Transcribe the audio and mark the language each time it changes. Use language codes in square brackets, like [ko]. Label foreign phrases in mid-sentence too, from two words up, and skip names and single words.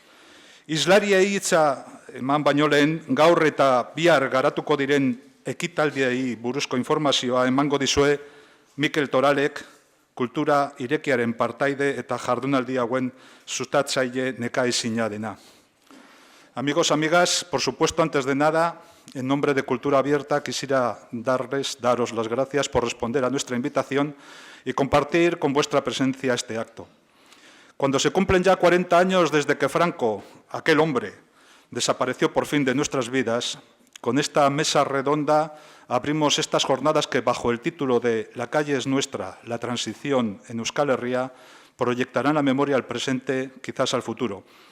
[eu] Islariei hitza eman baino lehen, gaur eta bihar garatuko diren ekitaldiei buruzko informazioa emango dizue Mikel Toralek, kultura irekiaren partaide eta jardunaldi hauen sustatzaile nekaezina dena. [es] Amigos, amigas, por supuesto, antes de nada, en nombre de Cultura Abierta, quisiera daros las gracias por responder a nuestra invitación y compartir con vuestra presencia este acto. Cuando se cumplen ya 40 años desde que Franco, aquel hombre, desapareció por fin de nuestras vidas, con esta mesa redonda abrimos estas jornadas que, bajo el título de La calle es nuestra, la transición en Euskal Herria, proyectarán la memoria al presente, quizás al futuro.